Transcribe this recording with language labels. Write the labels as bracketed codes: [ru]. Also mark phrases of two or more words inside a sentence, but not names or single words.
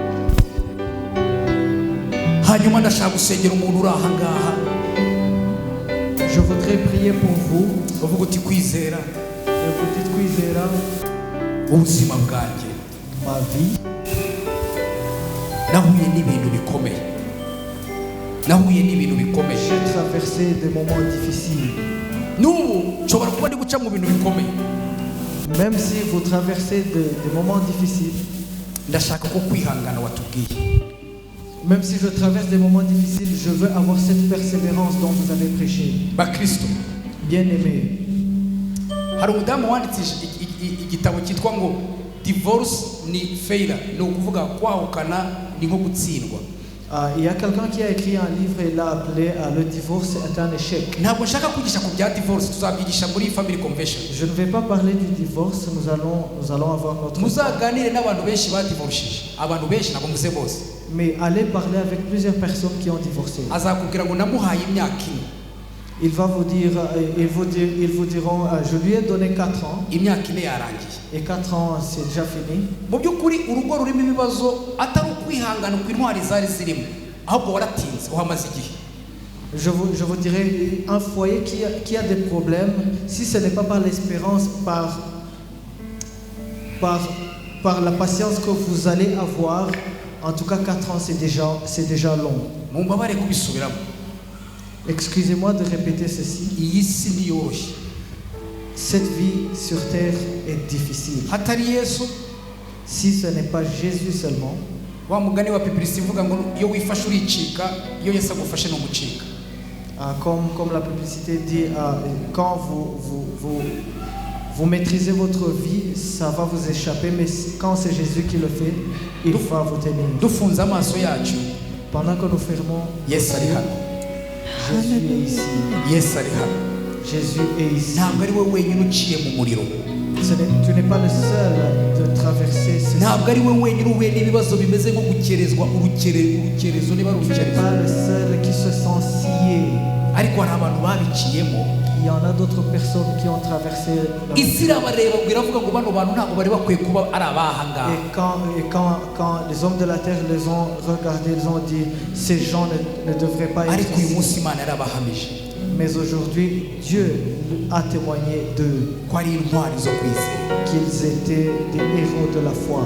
[rw] Hanyuma ndashaka gusengera umuntu uri aha ngaha. [fr] Je voudrais prier pour vous. [rw] Uvuga uti kwizera. [fr] Et vous dites kwizera. [rw] Ubuzima bwanjye. [fr] Ma vie. [rw] Nahuye n'ibintu bikomeye. Nahuye n'ibintu bikomeye. [fr] J'ai traversé des moments difficiles. [rw] N'ubu nshobora kuba ndi guca mu bintu bikomeye. [fr] Même si vous traversez des moments difficiles. [rw] Ndashaka ko kwihangana watubwiye. [fr] Même si je traverse des moments difficiles, je veux avoir cette persévérance dont vous avez prêché. [rw] Bakristo. [fr] Bien-aimé. [rw] Hari umudamu wanditse igitabo cyitwa ngo divorce ni failure, ni ukuvuga kwahukana ni nko gutsindwa. [fr] Il y a quelqu'un qui a écrit un livre et l'a appelé le divorce est un échec. [rw] Ntabwo nshaka kwigisha ku bya divorce, tuzabyigisha muri [en] family convention. [fr] Je ne vais pas parler du divorce, nous allons avoir notre. [rw] Muzaganire n'abantu benshi badivorishije, abantu benshi ntabwo muze bose. [fr] Mais allez parler avec plusieurs personnes qui ont divorcé. [rw] Azakubwira ngo namuhaye imyaka ine. [fr] Il va vous dire, ils vous diront, je lui ai donné 4 ans. [rw] Imyaka ine yarangiye. [fr] Et 4 ans, c'est déjà fini. [rw] Mu by'ukuri urugo rurimo ibibazo atari ukwihangana ku intwari zari zirimo, ahubwo waratinze uhamaze igihe. [fr] Je vous dirais, un foyer qui a des problèmes, si ce n'est pas par l'espérance, par la patience que vous allez avoir, en tout cas 4 ans, c'est déjà long. [rw] Mumbabare kubisubiramo. [fr] Excusez-moi de répéter ceci. [rw] Iyi si ntiyoroshye. [fr] Cette vie sur terre est difficile. [rw] Hatari Yesu, [fr] si ce n'est pas Jésus seulement, [rw] wa mugani wa Bibilisi uvuga ngo iyo wifashe uricika, iyo Yesu agufashe no mucika. [fr] Comme la publicité dit, quand vous maîtrisez votre vie, ça va vous échapper, mais quand c'est Jésus qui le fait, il va vous tenir. [rw] Dufunze amaso yacu. [fr] Pendant que nous fermons, [rw] Yesu ari hano. [fr] Jésus est ici. [rw] Yesu ari hano. [fr] Jésus est ici. [rw] Ntabwo ari we wenyine uciye mu muriro. [fr] Tu n'es pas le seul de traverser ce. [rw] Ntabwo ari we wenyine uhuye n'ibibazo bimeze nko gukerezwa urukerezo niba [fr] Tu n'es pas le seul qui se sent scié. [rw] Ariko hari abantu babiciyemo. [fr] Il y en a d'autres personnes qui ont traversé. [rw] Isi irabareba ngo iravuga ngo bano bantu ntabwo bari bakwiye kuba ari abahanga. [fr] Et quand les hommes de la terre les ont regardés, ils ont dit ces gens ne devraient pas être [rw] Ariko uyu [fr] ici. [rw] munsi Imana yarabahamije. [fr] Mais aujourd'hui, Dieu a témoigné d'eux [rw] Ko ari intwari zo kwizera. [fr] qu'ils étaient des héros de la foi.